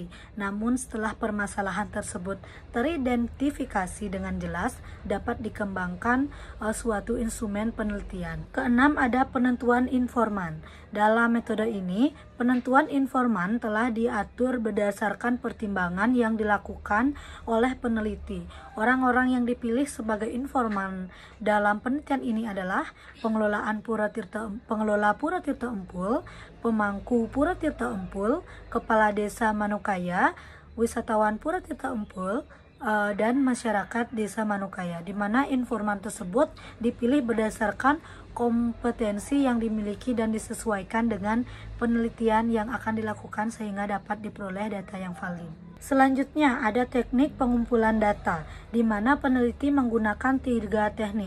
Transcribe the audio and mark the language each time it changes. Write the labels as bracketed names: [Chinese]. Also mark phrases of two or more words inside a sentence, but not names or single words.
[Indonesian] Namun setelah permasalahan tersebut teridentifikasi dengan jelas, dapat dikembangkan suatu instrumen penelitian. Keenam, ada penentuan informan. Dalam metode ini, penentuan informan telah diatur berdasarkan pertimbangan yang dilakukan oleh peneliti. Orang-orang yang dipilih sebagai informan dalam penelitian ini adalah pengelola Pura Tirta Empul, pemangku Pura Tirta Empul, kepala desa Manukaya, wisatawan Pura Tirta Empul, dan masyarakat desa Manukaya, di mana informan tersebut dipilih berdasarkan kompetensi yang dimiliki dan disesuaikan dengan penelitian yang akan dilakukan sehingga dapat diperoleh data yang valid. Selanjutnya, ada teknik pengumpulan data, di mana peneliti menggunakan 3 teknik.